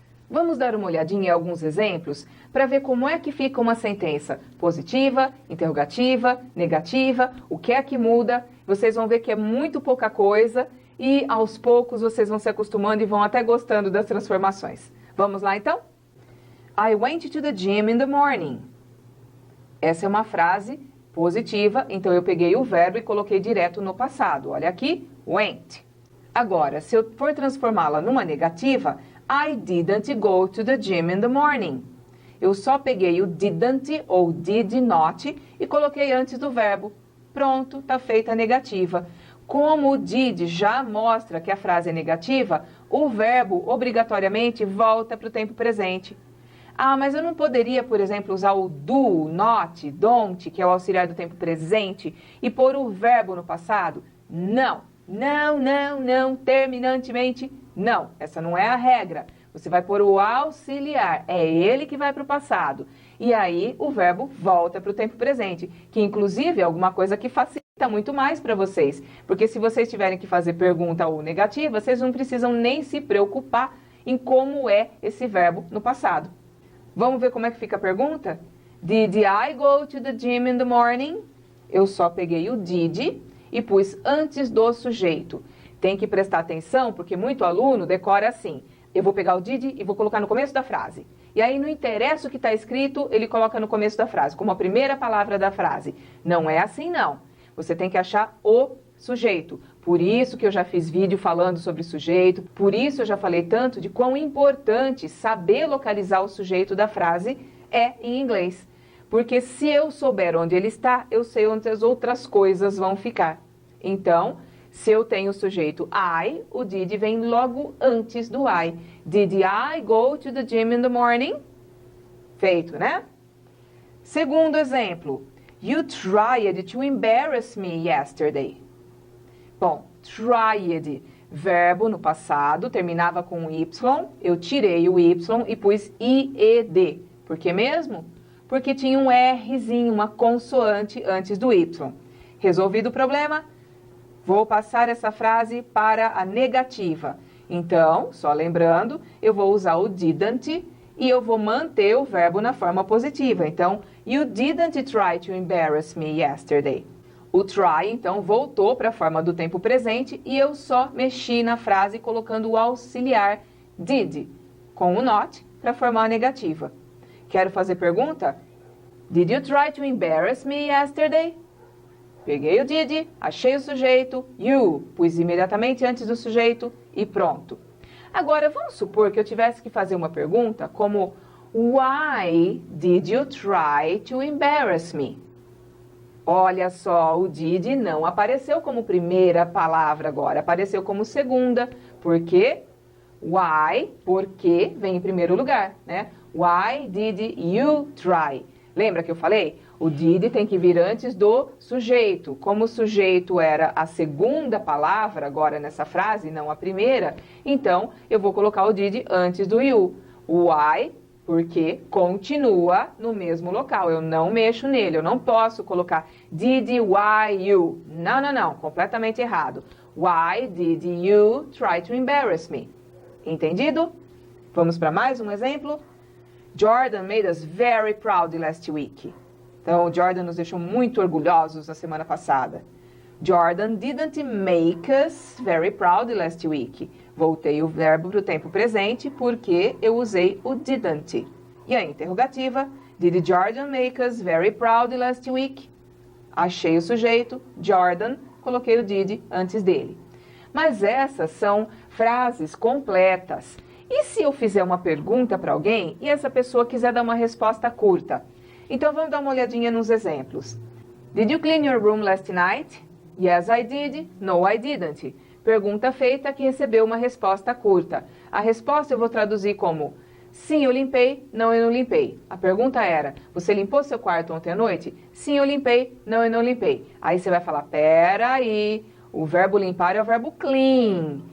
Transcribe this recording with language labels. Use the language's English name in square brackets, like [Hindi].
[Portuguese] Vamos dar uma olhadinha em alguns exemplos para ver como é que fica uma sentença positiva, interrogativa, negativa, o que é que muda. Vocês vão ver que é muito pouca coisa e aos poucos vocês vão se acostumando e vão até gostando das transformações. Vamos lá então? [English] I went to the gym in the morning. [Portuguese] Essa é uma frase positiva, então eu peguei o verbo e coloquei direto no passado. Olha aqui, went. Agora, se eu for transformá-la numa negativa, [English] I didn't go to the gym in the morning. [Portuguese] Eu só peguei o didn't ou did not e coloquei antes do verbo. Pronto, tá feita a negativa. Como o did já mostra que a frase é negativa, o verbo obrigatoriamente volta para o tempo presente. Ah, mas eu não poderia, por exemplo, usar o do, not, don't, que é o auxiliar do tempo presente, e pôr o verbo no passado? Não, não, não, não, terminantemente, não. Essa não é a regra. Você vai pôr o auxiliar, é ele que vai para o passado. E aí o verbo volta para o tempo presente, que inclusive é alguma coisa que facilita muito mais para vocês. Porque se vocês tiverem que fazer pergunta ou negativa, vocês não precisam nem se preocupar em como é esse verbo no passado. Vamos ver como é que fica a pergunta? [English] Did I go to the gym in the morning? [Portuguese] Eu só peguei o did e pus antes do sujeito. Tem que prestar atenção, porque muito aluno decora assim. Eu vou pegar o did e vou colocar no começo da frase. E aí não interessa o que está escrito, ele coloca no começo da frase, como a primeira palavra da frase. Não é assim, não. Você tem que achar o sujeito. Por isso que eu já fiz vídeo falando sobre sujeito, por isso eu já falei tanto de quão importante saber localizar o sujeito da frase é em inglês. Porque se eu souber onde ele está, eu sei onde as outras coisas vão ficar. Então, se eu tenho o sujeito I, o did vem logo antes do I. [English] Did I go to the gym in the morning? [Portuguese] Feito, né? Segundo exemplo. [English] You tried to embarrass me yesterday. [Portuguese] Bom, tried, verbo no passado, terminava com Y, eu tirei o Y e pus IED. Por que mesmo? Porque tinha um Rzinho, uma consoante antes do Y. Resolvido o problema? Vou passar essa frase para a negativa. Então, só lembrando, eu vou usar o didn't e eu vou manter o verbo na forma positiva. [English] Então, you didn't try to embarrass me yesterday. [Portuguese] O try, então, voltou para a forma do tempo presente e eu só mexi na frase colocando o auxiliar did com o not para formar a negativa. Quero fazer pergunta? [English] Did you try to embarrass me yesterday? [Portuguese] Peguei o did, achei o sujeito, you, pus imediatamente antes do sujeito e pronto. Agora, vamos supor que eu tivesse que fazer uma pergunta como [English] Why did you try to embarrass me? [Portuguese] Olha só, o did não apareceu como primeira palavra agora, apareceu como segunda. Por quê? Why, porque, vem em primeiro lugar, né? [English] Why did you try? [Portuguese] Lembra que eu falei? O did tem que vir antes do sujeito. Como o sujeito era a segunda palavra agora nessa frase, não a primeira, então eu vou colocar o did antes do you. Why, porque continua no mesmo local. Eu não mexo nele, eu não posso colocar did, why, you. Não, não, não, completamente errado. Why did you try to embarrass me? Entendido? Vamos para mais um exemplo? [English] Jordan made us very proud last week. [Portuguese] Então, o Jordan nos deixou muito orgulhosos na semana passada. [English] Jordan didn't make us very proud last week. [Portuguese] Voltei o verbo para o tempo presente porque eu usei o didn't. E a interrogativa, [English] did Jordan make us very proud last week? [Portuguese] Achei o sujeito, Jordan, coloquei o did antes dele. Mas essas são frases completas. E se eu fizer uma pergunta para alguém e essa pessoa quiser dar uma resposta curta? Então vamos dar uma olhadinha nos exemplos. [English] Did you clean your room last night? Yes, I did. No, I didn't. [Portuguese] Pergunta feita que recebeu uma resposta curta. A resposta eu vou traduzir como sim, eu limpei, não, eu não limpei. A pergunta era, você limpou seu quarto ontem à noite? Sim, eu limpei, não, eu não limpei. Aí você vai falar, peraí, o verbo limpar é o verbo clean.